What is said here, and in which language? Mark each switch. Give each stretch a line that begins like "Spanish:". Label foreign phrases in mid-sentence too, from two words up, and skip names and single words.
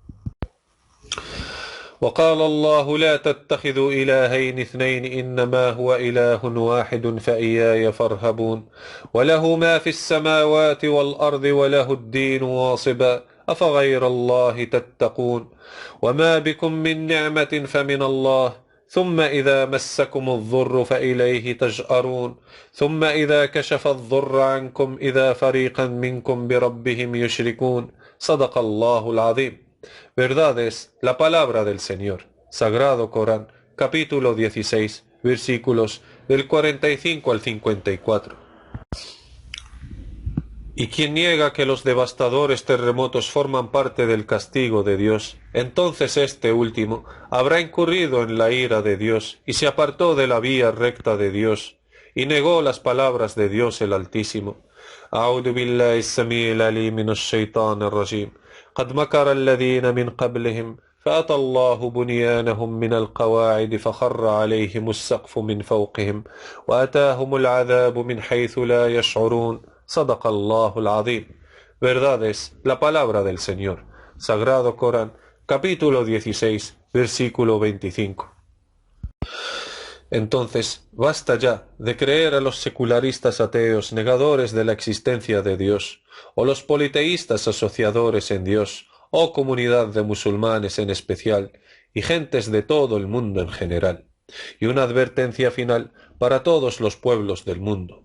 Arabic: وقال الله لا تتخذوا إلهين اثنين إنما هو إله واحد فإياي فارهبون وله ما في السماوات والأرض وله الدين واصبا أفغير الله تتقون وما بكم من نعمة فمن الله ثم إذا مسكم الضر فإليه تجأرون ثم إذا كشف الضر عنكم إذا فريقا منكم بربهم يشركون صدق الله العظيم.
Spanish: Verdad es la palabra del Señor. Sagrado Corán, capítulo 16, versículos del 45 al 54. Y quien niega que los devastadores terremotos forman parte del castigo de Dios, entonces este último habrá incurrido en la ira de Dios y se apartó de la vía recta de Dios y negó las palabras de Dios el Altísimo.
Arabic: أعوذ بالله السميع العليم من الشيطان الرجيم قد مكر الذين من قبلهم فأتى الله بنيانهم من القواعد فخر عليهم السقف من فوقهم وأتاهم العذاب من حيث لا يشعرون صدق الله العظيم.
Spanish: Verdad es la palabra del Señor. Sagrado Corán, capítulo 16, versículo 25. Entonces, basta ya de creer a los secularistas ateos negadores de la existencia de Dios, o los politeístas asociadores en Dios, o comunidad de musulmanes en especial, y gentes de todo el mundo en general, y una advertencia final para todos los pueblos del mundo.